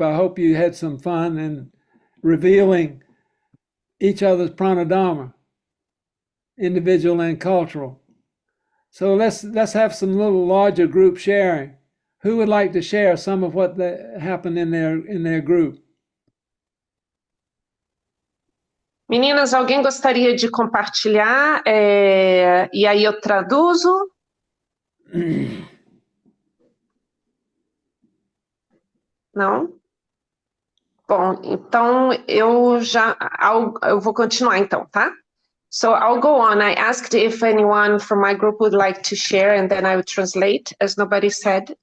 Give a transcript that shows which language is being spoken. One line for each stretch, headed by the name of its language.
English: I hope you had some fun in revealing each other's pranadharma, individual and cultural. So let's have some little larger group sharing. Who would like to share some of what happened in their group?
Portuguese: Meninas, alguém gostaria de compartilhar? E aí eu traduzo? Não? Bom, então eu vou continuar então, tá?
English: So I'll go on. I asked if anyone from my group would like to share, and then I would translate, as nobody said.